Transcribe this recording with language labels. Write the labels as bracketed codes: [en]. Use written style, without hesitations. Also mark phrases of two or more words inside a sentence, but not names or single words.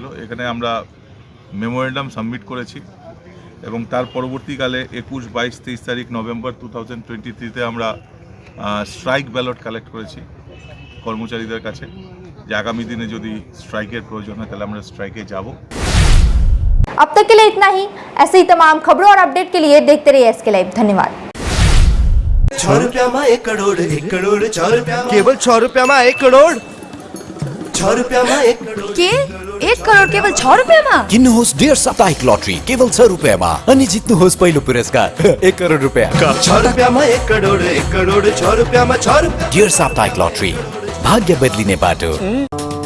[bn] এখানে আমরা [en] memorandum submit [bn] করেছি এবং তার পরবর্তীকালে 21, 22, 23 তারিখ নভেম্বর 2023-তে আমরা [en] strike ballot collect [bn] করেছি কর্মচারীদের কাছে যে আগামী দিনে যদি স্ট্রাইকের প্রয়োজন হয় তাহলে আমরা স্ট্রাইকে যাব। [hi] अब तक के लिए इतना ही। ऐसे ही तमाम खबरों और अपडेट के लिए देखते रहिए एसके लाइव। धन्यवाद। 6 रुपया में 1 करोड़ 1 करोड़ 6 रुपया केवल 6 रुपया में 1 करोड़ 6 रुपया में 1 करोड़ के 1 करोड़ केवल 6 रुपया में [ne] किन्नुहोस् डेढ साप्ताहिक लटरी केवल 6 रुपियाँमा अनि जित्नुहोस् पहिलो पुरस्कार 1 करोड रुपियाँ। [hi] 6 रुपया में 1 करोड़ 1 करोड़ 6 रुपया में 6 रुपया। [ne] डेढ साप्ताहिक लटरी भाग्य बदलिने बाटो।